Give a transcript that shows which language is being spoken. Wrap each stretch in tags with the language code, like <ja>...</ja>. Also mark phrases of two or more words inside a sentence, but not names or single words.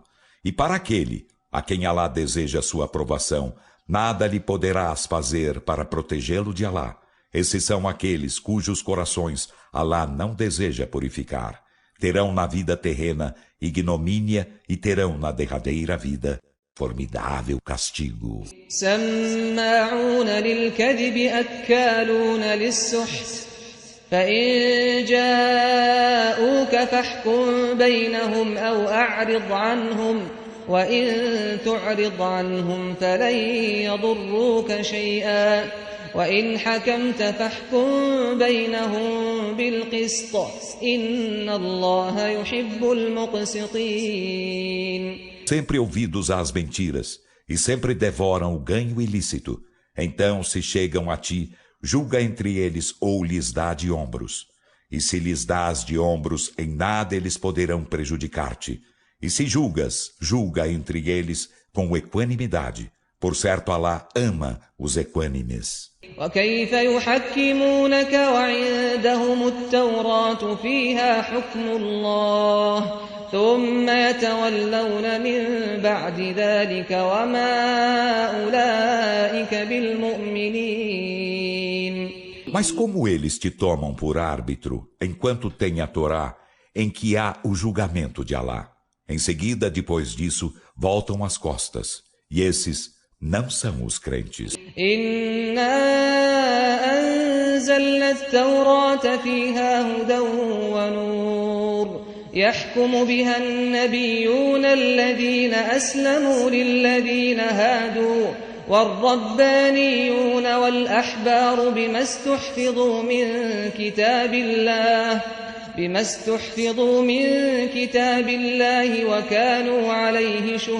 <pt>E para aquele a quem Alá deseja sua aprovação, nada lhe poderás fazer para protegê-lo de Alá. Esses são aqueles cujos corações Alá não deseja purificar. Terão na vida terrena ignomínia e terão na derradeira vida formidável castigo.</pt> <ar>سماعون للكذب أكالون للسحت فإن جاءوك فاحكم بينهم أو أعرض عنهم وإن تعرض عنهم فلن يضروك شيئا وإن حكمت فاحكم بينهم بالقسط إن الله يحب المقسطين.</ar> <pt>Sempre ouvidos às mentiras, e sempre devoram o ganho ilícito. Então, se chegam a ti, julga entre eles ou lhes dá de ombros. E se lhes dás de ombros, em nada eles poderão prejudicar-te. E se julgas, julga entre eles com equanimidade. Por certo, Alá ama os equânimes.</pt> <ar>وكيف يحكمونك وعندهم التوراة فيها حكم الله ثم يتولون من بعد ذلك وما أولئك بالمؤمنين.</ar> <pt>Mas como eles te tomam por árbitro, enquanto tem a Torá, em que há o julgamento de Alá? Em seguida, depois disso, voltam as costas. E esses não são os crentes.</pt> <ar>إنا أنزلنا التوراة فيها هدى ونور يحكم بها النبيون الذين أسلموا للذين هادوا والربانيون والأحبار بما استحفظوا من كتاب الله وكانوا عليه</ar>